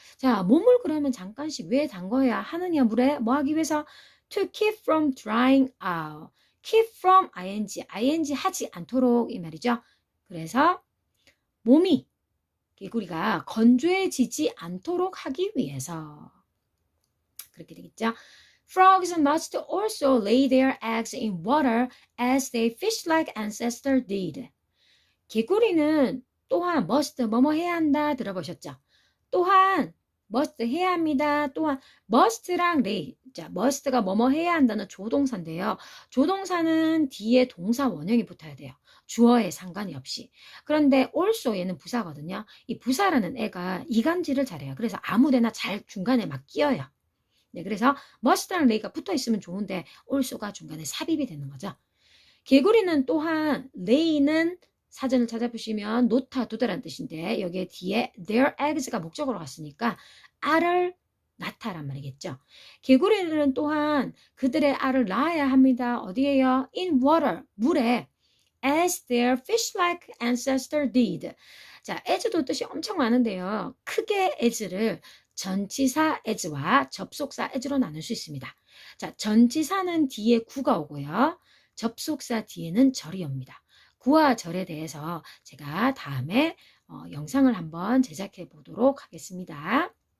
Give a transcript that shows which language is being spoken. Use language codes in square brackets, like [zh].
[ko] 자, 몸을 그러면 잠깐씩 왜 담궈야 하느냐 물에 뭐 하기 위해서 [en] to keep from drying out. [ko] keep from ing 하지 않도록 이 말이죠. 그래서 몸이 개구리가 건조해지지 않도록 하기 위해서 그렇게 되겠죠. [en] Frogs must also lay their eggs in water as their fish-like ancestor did. [ko] 개구리는 또한 must 뭐뭐 해야 한다 들어보셨죠? 또한 must 해야 합니다. 또한 must랑 lay. 자, must가 뭐뭐 해야 한다는 조동사인데요. 조동사는 뒤에 동사 원형이 붙어야 돼요. 주어에 상관이 없이. 그런데 also 얘는 부사거든요. 이 부사라는 애가 이간질을 잘해요. 그래서 아무데나 잘 중간에 막 끼어요. 네, 그래서 must랑 lay가 붙어 있으면 좋은데 also가 중간에 삽입이 되는 거죠. 개구리는 또한 lay는 사전을 찾아보시면 놓다 두다라는 뜻인데 여기에 뒤에 their eggs가 목적으로 갔으니까 알을 낳다란 말이겠죠. 개구리들은 또한 그들의 알을 낳아야 합니다. 어디에요? [en] in water, 물에 as their fish-like ancestor did. [ko] 자, as도 뜻이 엄청 많은데요. 크게 as를 전치사 as와 접속사 as로 나눌 수 있습니다. 자, 전치사는 뒤에 구가 오고요. 접속사 뒤에는 절이 옵니다. 구와 절에 대해서 제가 다음에 영상을 한번 제작해 보도록 하겠습니다.